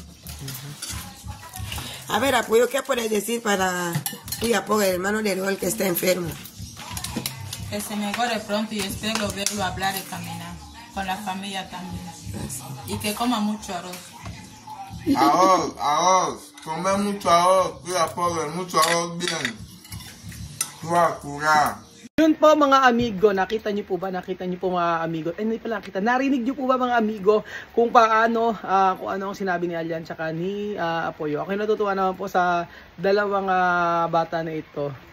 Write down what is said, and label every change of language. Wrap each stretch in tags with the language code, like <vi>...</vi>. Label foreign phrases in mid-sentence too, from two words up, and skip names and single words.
<es>A ver, Apoyo, ¿qué puedes decir para Kuya Poga, el hermano de Raúl que está enfermo? Que se mejore pronto y espero verlo hablar y caminar. Con la familia también. Y que coma mucho arroz. Arroz. Comer mucho arroz. Kuya Poga, mucho arroz bien. Kuya.</es> <tl>Yun po mga amigo, nakita niyo po mga amigo, hindi pala nakita, narinig niyo po ba mga amigo kung paano, kung ano ang sinabi ni Alyan tsaka ni Apoyo. Ako natutuwa naman po sa dalawang bata na ito.</tl>